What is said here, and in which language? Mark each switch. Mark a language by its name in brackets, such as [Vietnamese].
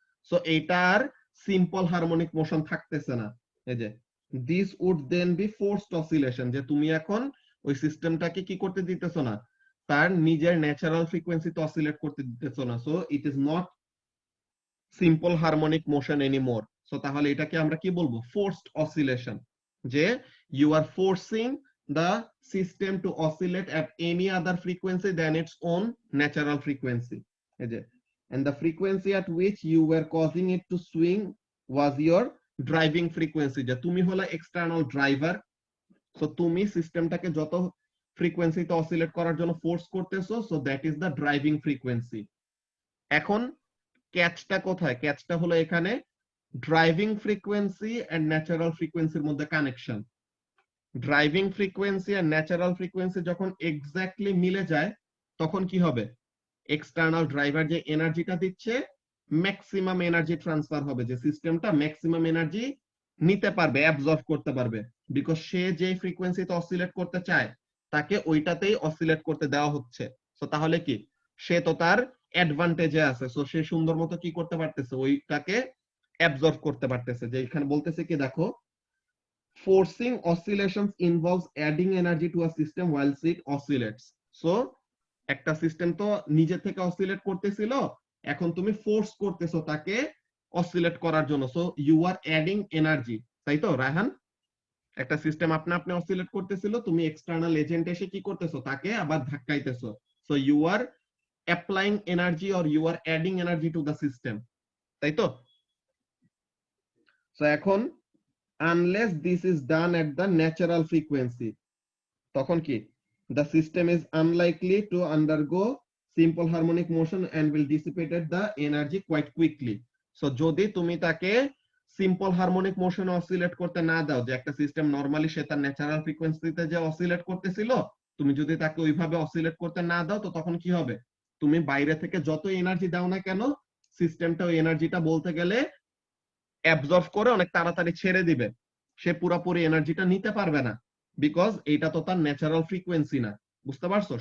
[Bangla] So এইটার simple harmonic motion থাকতেছে না। এই যে [English] this would then be forced oscillation, [Bangla] যে তুমি এখন ওই সিস্টেমটাকে কি করতে দিতেছো না, তার নিজের ন্যাচারাল ফ্রিকোয়েন্সিতে অসিলেট করতে দিতেছো না। [English] So it is not simple harmonic motion anymore. [Bangla] So তাহলে এটাকে আমরা কি বলবো, [English] Forced oscillation, যে you are forcing the system to oscillate at any other frequency than its own natural frequency, and the frequency at which you were causing it to swing was your driving frequency। [Bangla] যে তুমি হলো external driver, so তুমি সিস্টেমটাকে যত ফ্রিকোয়েন্সিতে oscillate করার জন্য force করতেছো, [English] So that is the driving frequency. [Bangla] এখন ক্যাচটা কোথায়, ক্যাচটা হলো এখানে ড্রাইভিং ফ্রিকোয়েন্সি এন্ড ন্যাচারাল ফ্রিকোয়েন্সির মধ্যে কানেকশন। ড্রাইভিং ফ্রিকোয়েন্সি আর ন্যাচারাল ফ্রিকোয়েন্সি যখন এক্স্যাক্টলি মিলে যায় তখন কি হবে, এক্সটার্নাল ড্রাইভার যে এনার্জিটা দিচ্ছে ম্যাক্সিমাম এনার্জি ট্রান্সফার হবে, যে সিস্টেমটা ম্যাক্সিমাম এনার্জি নিতে পারবে, অ্যাবজর্ব করতে পারবে, বিকজ সে যে ফ্রিকোয়েন্সিতে অসিলেট করতে চায় তাকে ওইটাতেই অসিলেট করতে দেওয়া হচ্ছে। সো তাহলে কি, সে তো তার অ্যাডভান্টেজে আছে, সো সে সুন্দর মতো কি করতে পারতেছে, ওইটাকে অ্যাবজর্ব করতে পারতেছে। যে এখানে বলতেছে কি দেখো, [English] forcing oscillations involves adding energy to a system whilst it oscillates। [Bangla] So একটা সিস্টেম তো নিজে থেকে অসিলেট করতেছিল, এখন তুমি ফোর্স করতেছো তাকে অসিলেট করার জন্য, [English] so you are adding energy, [Bangla] তাই তো রায়হান? একটা সিস্টেম আপনা আপনি অসিলেট করতেছিল, তুমি এক্সটার্নাল এজেন্ট এসে কি করতেছো, তাকে আবার ধাক্কাইতেছো, [English] so you are applying energy or you are adding energy to the system, [Bangla] তাই তো? [English] So এখন unless this is done at the natural frequency, তখন কি, the system is unlikely to undergo simple harmonic motion and will dissipate the energy quite quickly। [Bangla] so যদি তুমি তাকে simple harmonic মোশনে oscillate করতে না দাও, যে একটা সিস্টেম নরমালি সে তার ন্যাচারাল ফ্রিকোয়েন্সিতে যে অসিলেট করতেছিল, তুমি যদি তাকে ওইভাবে অসিলেট করতে না দাও, তো তখন কি হবে, তুমি বাইরে থেকে যত এনার্জি দাও না কেন, সিস্টেমটা ওই এনার্জিটা বলতে গেলে অ্যাবজর্ব করে অনেক তাড়াতাড়ি ছেড়ে দিবে, সে পুরোপুরি এনার্জিটা নিতে পারবে না, বিকজ এটা তো তার ন্যাচারাল ফ্রিকোয়েন্সি না। বুঝতে পারছো?